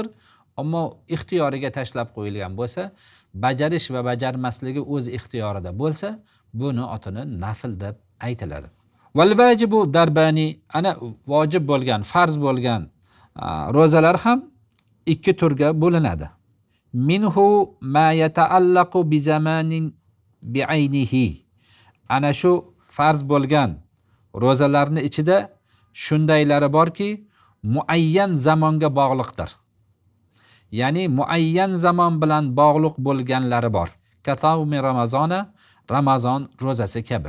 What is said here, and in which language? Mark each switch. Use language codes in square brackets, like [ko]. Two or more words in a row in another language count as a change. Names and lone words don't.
[uz] Ammo ixtiyoriga tashlab qo'yilgan bo'lsa, bajarish va bajarmasligi o'z ixtiyorida bo'lsa, buni otini nafl deb aytiladi. [ar] والواجب ضربان, [uz] ana vojib bo'lgan, farz bo'lgan ro'zalar ham ikki turga bo'linadi. [ar] منه ما يتعلق بزمان بعينه. [uz] Ana shu farz bo'lgan ro'zalarning ichida shundaylari borki, muayyan zamonga bog'liqdir. Ya'ni muayyan zamon bilan bog'liq bo'lganlari bor. [ar] كصوم رمضان, [uz] Ramazon ro'zasi kabi.